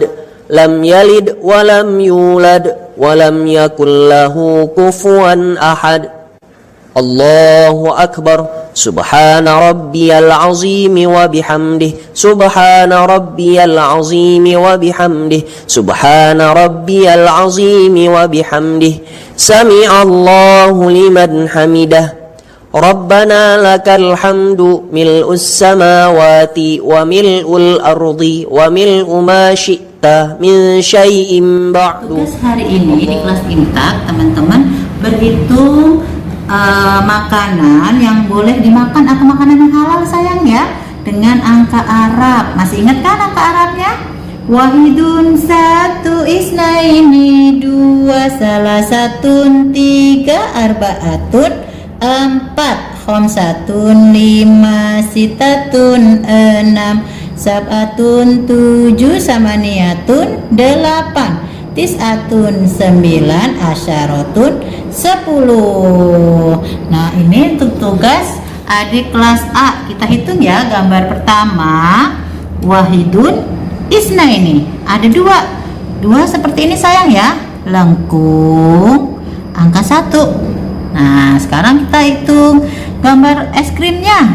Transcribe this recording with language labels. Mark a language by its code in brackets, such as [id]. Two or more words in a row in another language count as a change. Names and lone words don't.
[ar] لم يلد ولم يولد ولم يكن له كفوا أحد. الله أكبر. سبحان ربي العظيم وبحمده. سبحان ربي العظيم وبحمده. سبحان ربي العظيم وبحمده. سمع الله لمن حمده. ربنا لك الحمد ملء السماوات وملء الأرض وملء ما شئت من شيء بعد. [id] Tugas hari ini di kelas Imtak, teman-teman berhitung makanan yang boleh dimakan atau makanan yang halal sayang ya, dengan angka Arab. Masih ingat kan angka Arabnya? Wahidun, satu, isnaini, dua, salah satun, tiga, arbaatun, empat, khomsatun, lima, sitatun, enam, sab'atun, tujuh, samaniyatun, delapan, tis'atun, sembilan, asyarotun, 10. Nah, ini untuk tugas adik kelas A. Kita hitung ya. Gambar pertama, [ar] واحد، اثنين. [id] Ada dua seperti ini sayang ya, lengkung, angka 1. Nah, sekarang kita hitung gambar es krimnya.